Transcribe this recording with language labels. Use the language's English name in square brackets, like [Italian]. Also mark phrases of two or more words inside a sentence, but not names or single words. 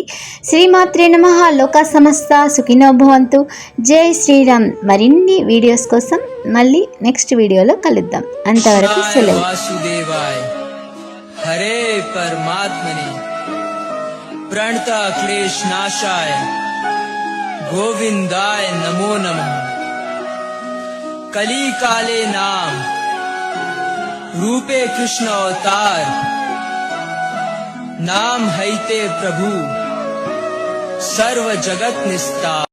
[Sanskrit] శ్రీమాత్రే నమః. లోకా సమస్త సుఖినో భవంతు. [Telugu] జై శ్రీరామ్. మరిన్ని వీడియోస్ కోసం మళ్ళీ నెక్స్ట్ వీడియోలో కలుద్దాం. అంతవరకు సెలవు. [Sanskrit] హరే పరమాత్మనే ప్రణత క్లేశ నాశాయ गोविंदाय नमो नमः। [Bangla] কলি কালে নাম রূপে কৃষ্ণ অবতার, নাম হৈতে প্রভু সর্ব জগৎ নিস্তার।